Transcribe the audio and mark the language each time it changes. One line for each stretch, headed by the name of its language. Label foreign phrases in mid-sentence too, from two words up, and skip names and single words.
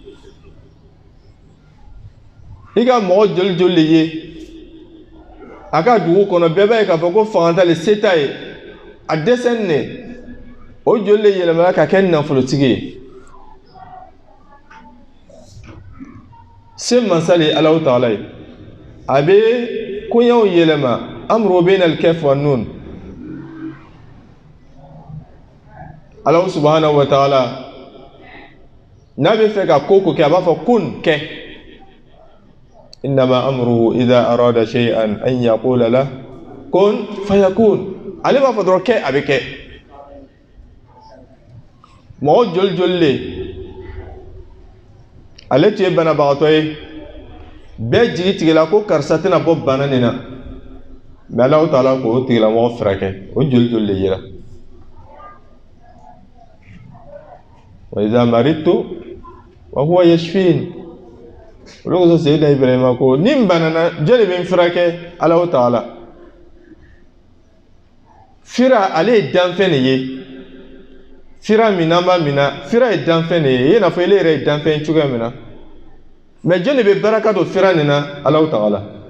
Bambara: i ka mɔgɔ joli joli de ye a ka dugu kɔnɔ bɛɛ b'a ye k'a fɔ ko fanganta le se t'a ye a dɛsɛlen de o joli de yɛlɛmana ka kɛ nafolotigi ye se mansa le ye Alahu Taala ye a bɛ koɲɛw yɛlɛma
Arabic: أمر بين الكاف والنون الله سبحانه وتعالى
Bambara: n'a bɛ fɛ ka ko kɛ a b'a fɔ kun kɛ
Arabic: إنما أمره إذا أراد شيئا أن يقول له كن فيكون
Bambara: ale b'a fɔ dɔrɔn kɛ a bɛ kɛ mɔgɔ joli joli le ale tun ye banabagatɔ ye bɛɛ jigi tigɛla ko karisa tɛna bɔ bana nin na mais Alahu Taala k'o tigilamɔgɔ furakɛ o joli joli le yera
Arabic: وإذا مرضت وهو يشفين
Bambara: olu ko Sayyidina Ibrahima ko ni n banana jɔn de bɛ n furakɛ Alahu Taala fira ale ye danfɛn de ye fira min n'an b'a mina fira ye danfɛn de ye i n'a fɔ ele yɛrɛ ye danfɛn cogoya min na mais jɔn de bɛ baraka don fira nin na Alahu Taala